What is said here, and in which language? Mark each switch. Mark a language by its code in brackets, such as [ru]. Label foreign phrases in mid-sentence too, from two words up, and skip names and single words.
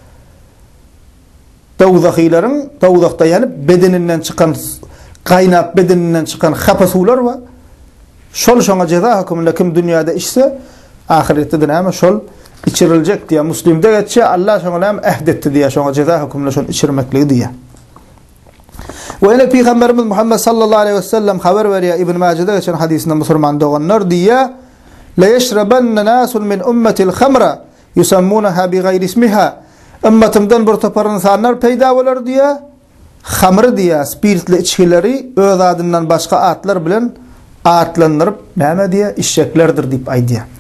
[tk] Dowzahylaryň dowzakda yanıp bedeninden çykan gaýnap bedeninden çykan hapa suwlar wa şol şoňa ceza hukumunda kim dünýäde içse, ahiretde de näme şol içiriljek diýe. Müslimde geçse Allah şoňa näme ahd etdi diýe, şoňa ceza hukumunda şol içirmekligi diýe. Ve ene Peygamberimiz Muhammed [ar] صلى الله عليه وسلم [tk] haber berýär İbn Majah'da geçen hadisinde musulman doganlar diýe: [ar] "لا يشربن ناس من أمتي الخمر يسمونها بغير اسمها." [tk] Ümmetimden bir topar insanlar peýda bolar diýe, hamr diýe, spirtli içkileri öz adından başga atlar bilen atlanırıp näme diye işçeklerdir diýip aýdy.